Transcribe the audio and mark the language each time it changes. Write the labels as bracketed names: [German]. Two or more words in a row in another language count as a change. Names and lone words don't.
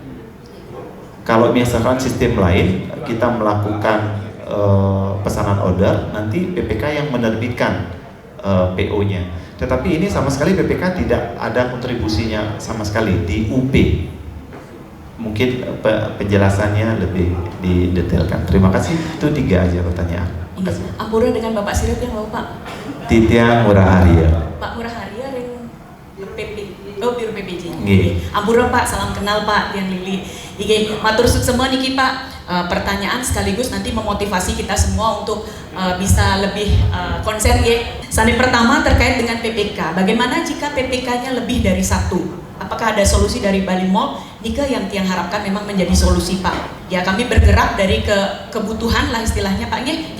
[Indonesian] Kalau misalkan sistem lain kita melakukan pesanan order, nanti PPK yang menerbitkan PO-nya, tetapi ini sama sekali PPK tidak ada kontribusinya sama sekali di UP. Mungkin penjelasannya lebih didetailkan. Terima kasih. Itu 3 aja pertanyaan. Ampura dengan Bapak Sirip yang mau Pak. Titiang Murah Arya. Pak Murah Arya yang PP, Biro PPJ. Nggih. Ampura Pak, salam kenal Pak, yang Lili. [Balinese] Iki matur [Indonesian] semua niki Pak. Pertanyaan sekaligus nanti memotivasi kita semua untuk bisa lebih konsen ya. Sane pertama terkait dengan PPK. Bagaimana jika PPK-nya lebih dari 1? Apakah ada solusi dari Bali Mall? Nika yang tiang harapkan memang menjadi solusi Pak. Ya, kami bergerak dari kebutuhan lah istilahnya Pak Nge.